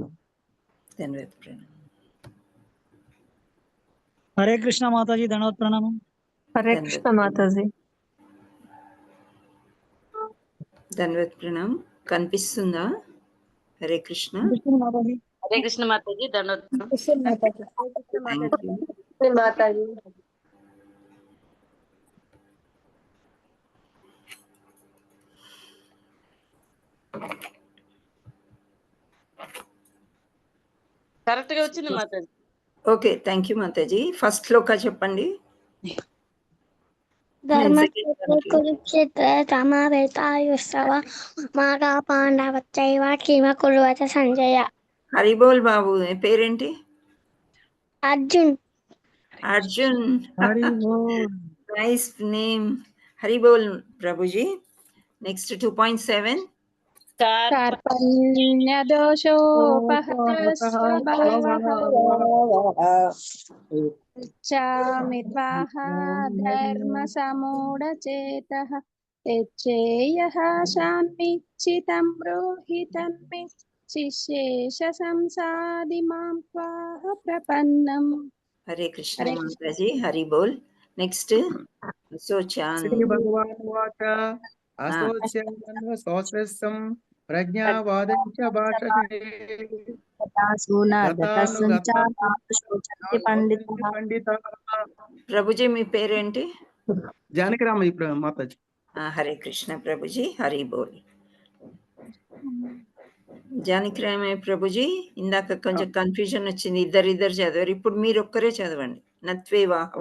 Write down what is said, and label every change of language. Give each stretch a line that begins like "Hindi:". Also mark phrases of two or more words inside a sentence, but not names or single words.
Telugu: ధన్యవాద ప్రణామం.
Hindi: हरे कृष्ण माता जी, धन्यवाद प्रणाम। हरे कृष्ण माता जी।
Telugu: ధన్యవాద ప్రణామం. కనిపిస్తుందా? హరే కృష్ణ.
Hindi: माता जी, हरे कृष्ण माता जी, धन्यवाद।
English: thank you.
Hindi: माता जी।
Telugu: కరెక్ట్ గా వచ్చింది మాతాజీ. ఓకే,
English: thank you
Telugu: మాతాజీ. ఫస్ట్ శ్లోక చెప్పండి.
Sanskrit: कुरुक्षेत्रे समवेतायुस्तव मागा पाण्डवच्चैव किम कुरुवत सञ्जय.
Telugu: హరిబోల్ బాబు, మీ పేరేంటి? అర్జున్. అర్జున్,
Hindi: हरि बोल।
English: nice name.
Telugu: హరిబోల్ ప్రభుజీ. నెక్స్ట్ 2.7.
Sanskrit: चामित्वाह धर्म समूढचेतः यच्चेयः शान्मिच्चितं ब्रूहि तन्मे शिष्येष संसादि मां त्वाह प्रपन्नम्.
Telugu: హరే కృష్ణ హరే మాతాజీ. హరిబోల్. నెక్స్ట్ అశోచాన్.
Sanskrit: श्री भगवान वाच असोच्यं सौस्रस्यं प्रज्ञावादं च भाषते పండితాః.
Telugu: ప్రభుజీ మీ పేరేంటి? జానకిరామయ్య మాతాజీ. హరే కృష్ణ ప్రభుజీ. హరిబోల్. జానకిరామయ్య ప్రభుజీ ఇందాక కొంచెం కన్ఫ్యూజన్ వచ్చింది, ఇద్దరు చదివారు, ఇప్పుడు మీరు ఒక్కరే చదవండి. నత్వేవాహం.